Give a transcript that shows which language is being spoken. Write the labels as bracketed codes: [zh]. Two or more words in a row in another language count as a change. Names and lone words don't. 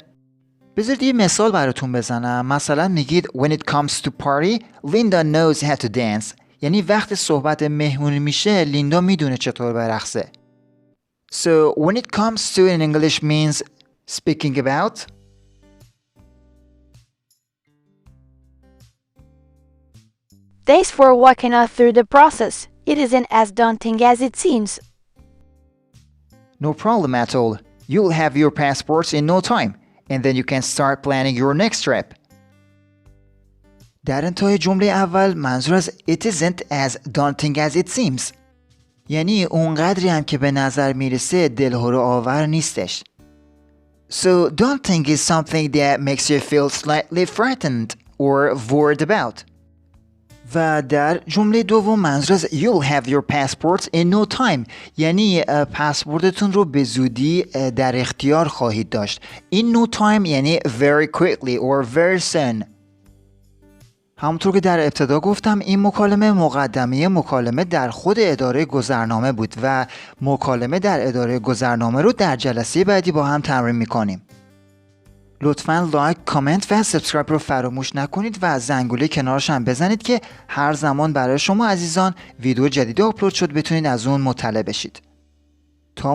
[fa] بذارید یه مثال براتون بزنم. مثلا میگید [en] when it comes to party Linda knows how to dance [fa] یعنی وقتی صحبت مهمونی میشه لیندا میدونه چطور برقصه. [en] So when it comes to in English means speaking about. Thanks for walking us through the process. It isn't as daunting as it seems. No problem at all. You'll have your passports in no time and then you can start planning your next trip. [fa] در انتهای جمله اول منظور از [en] it isn't as daunting as it seems [fa] یعنی اونقدری هم که به نظر میرسه دلهره آور نیستش. [en] So daunting is something that makes you feel slightly frightened or worried about. [fa] و در جمله دوم منظور از [en] you'll have your passports in no time [fa] یعنی پاسپورتتون رو به زودی در اختیار خواهید داشت. [en] In no time یعنی very quickly or very soon. [fa] همونطور که در ابتدا گفتم این مکالمه مقدمه مکالمه در خود اداره گذرنامه بود و مکالمه در اداره گذرنامه رو در جلسه بعدی با هم تمرین میکنیم. لطفاً لایک، کامنت و سابسکرایب رو فراموش نکنید و زنگوله کنارش هم بزنید که هر زمان برای شما عزیزان ویدیو جدیدی آپلود شد بتونید از اون مطلع بشید.